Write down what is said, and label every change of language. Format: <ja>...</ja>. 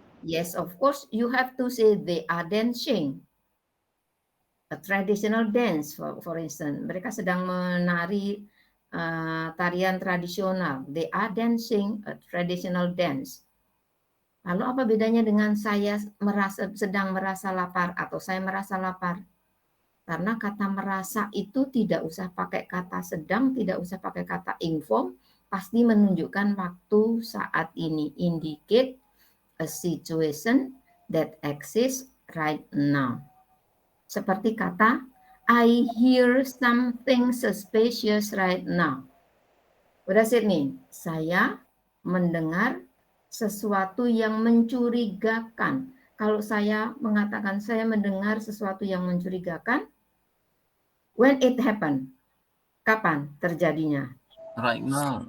<en>Yes, of course, you have to say they are dancing. A traditional dance, for instance.</en> <id>Mereka sedang menari tarian tradisional.</id> <en>They are dancing a traditional dance.</en> <id>Lalu apa bedanya dengan saya sedang merasa lapar atau saya merasa lapar? Karena kata merasa itu tidak usah pakai kata sedang, tidak usah pakai kata inform, pasti menunjukkan waktu saat ini.</id> <en>Indicate a situation that exists right now.</en> <id>Seperti kata,</id> <en>I hear something suspicious right now. What does it mean?</en> <id>Saya mendengar sesuatu yang mencurigakan. Kalau saya mengatakan saya mendengar sesuatu yang mencurigakan,</id> <en>when it happen,</en> <id>kapan terjadinya?</id> <en>Right now.</en>